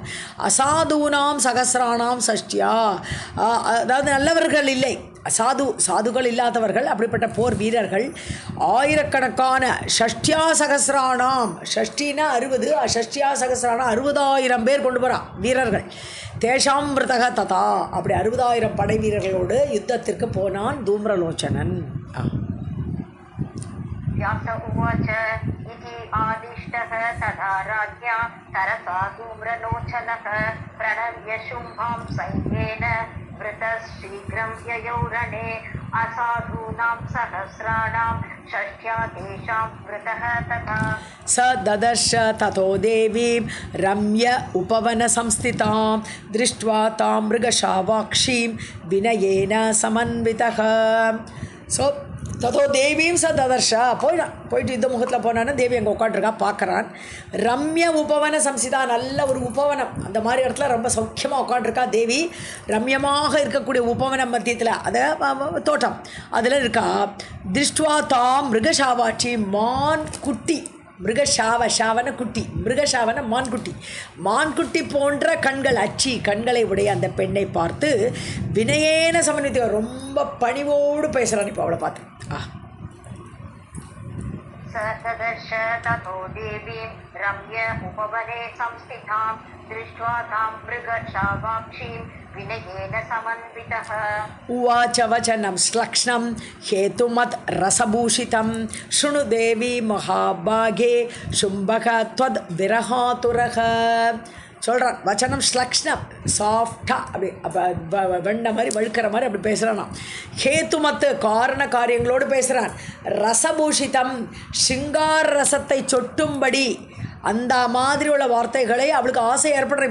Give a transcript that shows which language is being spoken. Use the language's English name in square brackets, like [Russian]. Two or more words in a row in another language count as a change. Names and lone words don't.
[Sanskrit] असाधूनां सहस्राणां षष्ठ्या [Tamil] அதாவது நல்லவர்கள் இல்லை, சாதுகள் இல்லாதவர்கள் அப்படிப்பட்ட போர் வீரர்கள் ஆயிரக்கணக்கான [Sanskrit] षष्ठ्या सहस्राणां षष्टिना [Tamil] 60 [Sanskrit] षष्ठ्या सहस्राणा [Tamil] 60,000 பேர் கொண்டு போகிறான் வீரர்கள். [Sanskrit] तेषां वृतः तथा [Tamil] அப்படி 60,000 படை வீரர்களோடு யுத்தத்திற்கு போனான் தூம்ரலோச்சனன். [Sanskrit] व्यास उवाच इति आदिष्टः तथा राज्ञा तरसा धूम्रलोचनः प्रणम्य शुम्भां सैन्येन वृतः शीघ्रं ययौ रणे असाधूनां बहूनां सहस्राणां षष्ठ्या तेषां वृतः तथा स ददर्श ततो देवीं रम्य उपवनसंस्थितां दृष्ट्वा तां मृगशावाक्षीं विनयेन समन्वितः [Tamil] ஸோ ததோ தேவியும் ச ததர்ஷா போயிட்டு யுத்த முகத்தில் போனான்னு தேவி அங்கே உட்காந்துருக்கா பார்க்குறான். [Sanskrit] रम्य उपवन संस्थिता, [Tamil] நல்ல ஒரு உபவனம், அந்த மாதிரி இடத்துல ரொம்ப சௌக்கியமாக உட்காந்துருக்கா தேவி. ரம்யமாக இருக்கக்கூடிய உபவனம் மத்தியத்தில் அதை தோட்டம் அதில் இருக்கா. [Sanskrit] दृष्ट्वा तां मृगशावाक्षी, [Tamil] மான் குட்டி, மிருகசாவன குட்டி, மிருகசாவன மான்குட்டி, மான்குட்டி போன்ற கண்கள், அச்சி கண்களை உடைய அந்த பெண்ணை பார்த்து [Sanskrit] विनयेन समन्वितः, [Tamil] ரொம்ப பணிவோடு பேசுகிறான். இப்போ அவளை பார்த்து [Sanskrit] सदर्श ततो देवीं रम्य उपवने संस्थितां दृष्ट्वा तां मृगशावाक्षीं विनयेन समन्वितः उवाच वचनं श्लक्ष्णं हेतुमत् रसभूषितं शृणु देवी महाभागे शुम्भः त्वद्विरहातुरः. [Tamil] சொல்கிறான் [Sanskrit] वचनं श्लक्ष्णम्, [Tamil] சாஃப்டாக அப்படி வெண்ண மாதிரி வழுக்கிற மாதிரி அப்படி பேசுகிறான். ஹேத்துமத்து, காரண காரியங்களோடு பேசுகிறான். ரசபூஷிதம், சிங்கார ரசத்தை சொட்டும்படி, அந்த மாதிரி உள்ள வார்த்தைகளை அவளுக்கு ஆசை ஏற்படுற.